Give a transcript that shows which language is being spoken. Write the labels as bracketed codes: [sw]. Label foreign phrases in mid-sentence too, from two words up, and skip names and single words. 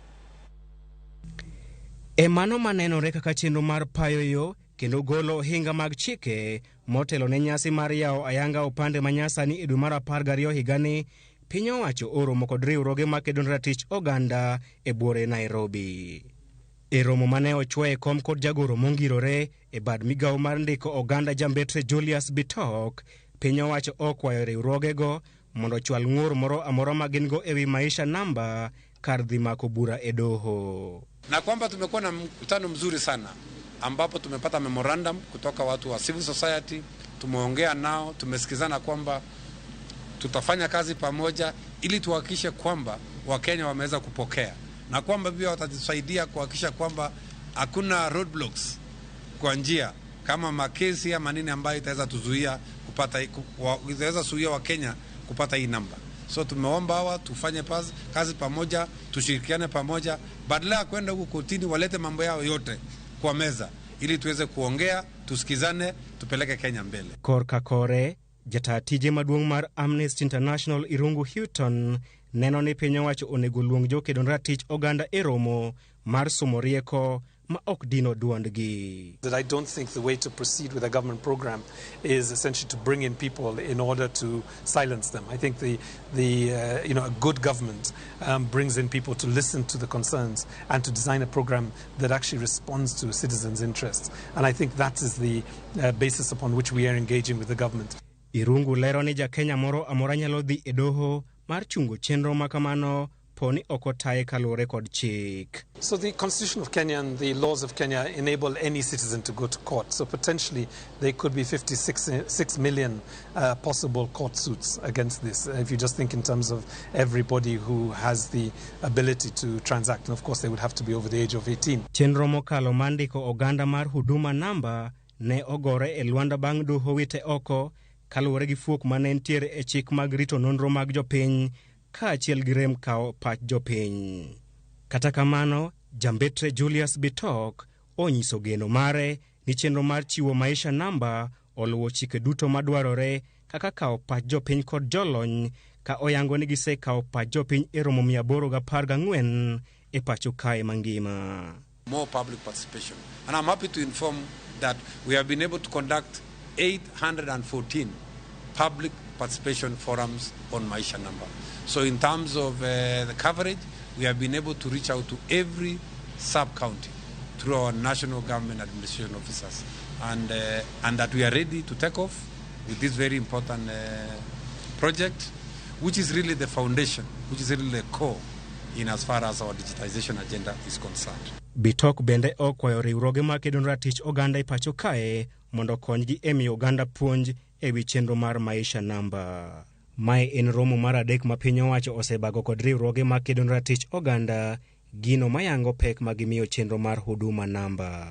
[luo] E mano manenore kaka chenro mar payo yo kendo golo hinga mag chike motelo ne nyasi mar yawo ayanga opande ma nyasani e dwe mar 12 higani, piny owacho oromo kod riwruoge ma kedone ratich oganda e buore Nairobi. E romo mane ochwoye kom kod jagoro mongirore e bad migawo mar ndiko oganda jambetre Julius Bitok, piny owacho okwayo riwruoge go mondo chwal ng'ur moro amora ma gin go ewi maisha namba kar dhi mako bura e doho. [sw] Na kwamba tumekuwa na mkutano mzuri sana ambapo tumepata memorandum kutoka watu wa [en] civil society, [sw] tumeongea nao, tumesikizana kwamba tutafanya kazi pamoja ili tuhakikishe kwamba Wakenya wameweza kupokea, na kwamba pia watatusaidia kuhakikisha kwamba hakuna roadblocks kwa njia kama makesi ama nini ambayo itaweza tuzuia kupata, itaweza zuia Wakenya kupata hii namba. So tumeomba hawa tufanye kazi pamoja, tushirikiane pamoja, badala ya kwenda huko kotini walete mambo yao yote kwa meza ili tuweze kuongea, tusikizane, tupeleke Kenya mbele. [luo] Korka kore, jatatije maduong' mar Amnesty International Irungu Houghton neno ni piny owacho onego luong jo kedone ratich oganda e romo mar somo rieko ma ok dino duondgi. [en] That I don't think the way to proceed with a government program is essentially to bring in people in order to silence them. I think a good government brings in people to listen to the concerns and to design a program that actually responds to citizens' interests. And I think that is the basis upon which we are engaging with the government. [luo] Irungu lero ni Kenya moro amora nyalo dhi e doho mar chungo chenro makamano poni okotaye kalure kod chik. [en] So the Constitution of Kenya and the laws of Kenya enable any citizen to go to court. So potentially there could be 56 million possible court suits against this. If you just think in terms of everybody who has the ability to transact. And of course they would have to be over the age of 18. [luo] Chenro mokalo mandiko oganda mar huduma namba ne ogore e Luanda bang' doho wite oko kalure gi fuok mane entiere e chik mag rito nonro mag jopiny ka achiel gi rem kao pach jopiny. Kata kamano, jambetre Julius Bitok onyiso geno mare ni chenro mar chiwo maisha namba oluwo chike duto madwarore kaka kao pach jopiny kod jolony, ka oyango ni gise kao pach jopiny e romo 814 e pacho kae mangima. [en] More public participation. And I'm happy to inform that we have been able to conduct 814 public participation forums on Maisha Number. So in terms of the coverage, we have been able to reach out to every sub-county through our national government administration officers, and that we are ready to take off with this very important project, which is really the foundation, which is really the core in as far as our digitization agenda is concerned. [luo] Bitok bende okwayo riwruoge ma kedone ratich oganda e pacho kae mondo konygi e miyo oganda puonj e wi chenro mar maisha namba. Mae en romo mar adek ma piny owacho osebago kod riwruoge ma kedone ratich oganda gino mayango pek ma gimiyo chenro mar huduma namba.